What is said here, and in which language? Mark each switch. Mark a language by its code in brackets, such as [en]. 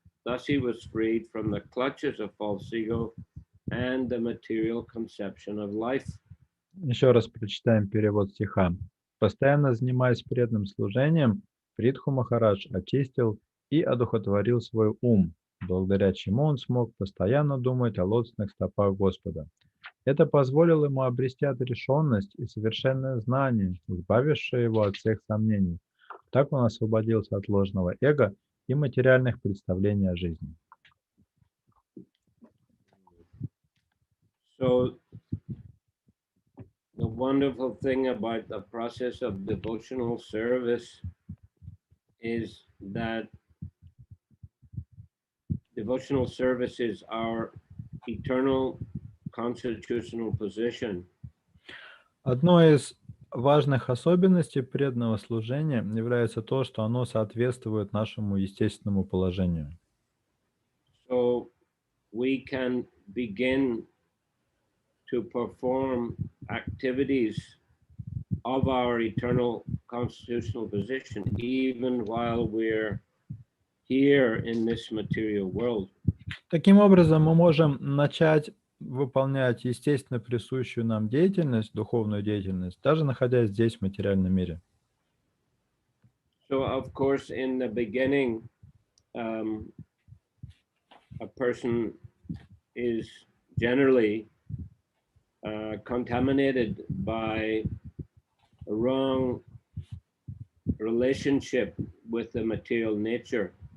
[en] Thus he was freed from the clutches of false ego and the material conception of life. [ru] Еще раз прочитаем перевод стиха. Постоянно занимаясь преданным служением, Притху Махарадж очистил и одухотворил свой ум, благодаря чему он смог постоянно думать о лотосных стопах Господа. Это позволило ему обрести отрешенность и совершенное знание, избавившее его от всех сомнений. Так он освободился от ложного эго и материальных представлений о жизни. [en] So the wonderful thing about the process of devotional service is that devotional service is our eternal constitutional position. [ru] Одной из важных особенностей преданного служения является то, что оно соответствует нашему естественному положению. [en] So we can begin to perform activities of our eternal constitutional position even while we're here in this material world. [ru] Таким образом, мы можем начать выполнять естественно присущую нам деятельность, духовную деятельность, даже находясь здесь, в материальном мире. [en] So, of course, in the beginning, a person is generally contaminated by a wrong relationship with the material nature.